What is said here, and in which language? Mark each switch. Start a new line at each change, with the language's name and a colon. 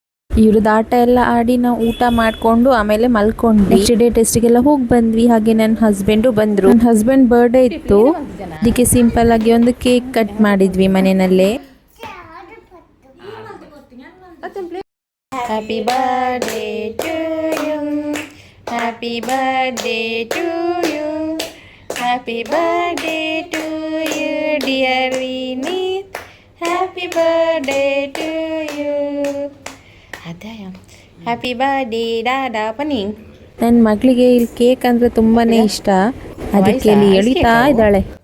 Kannada: ಇವ್ರದ್ದು ಆಟ ಎಲ್ಲ ಆಡಿ ನಾವು ಊಟ ಮಾಡ್ಕೊಂಡು ಆಮೇಲೆ ಮಲ್ಕೊಂಡ್ವಿ. ನೆಕ್ಸ್ಟ್ ಡೇ ಟೆಸ್ಟಿಗೆಲ್ಲ ಹೋಗಿ ಬಂದ್ವಿ. ಹಾಗೆ ನನ್ನ ಹಸ್ಬೆಂಡು ಬಂದ್ರು. ನನ್ನ ಹಸ್ಬೆಂಡ್ ಬರ್ಡೇ ಇತ್ತು, ಅದಕ್ಕೆ ಸಿಂಪಲ್ ಆಗಿ ಒಂದು ಕೇಕ್ ಕಟ್ ಮಾಡಿದ್ವಿ ಮನೆಯಲ್ಲೇ.
English: Happy birthday to you, happy birthday to you, happy birthday to you dear Vineet, happy birthday to you.
Kannada: ಅದಯ್ಯ
English: happy birthday
Kannada: ದಾದಾ ಪನಿ. ನನ್ನ ಮಗಳಿಗೆ ಇಲ್ಲಿ ಕೇಕ್ ಅಂದರೆ ತುಂಬಾನೇ ಇಷ್ಟ, ಅದಕ್ಕೆ ಇಲ್ಲಿ ಎಳಿತಾ ಇದ್ದಾಳೆ.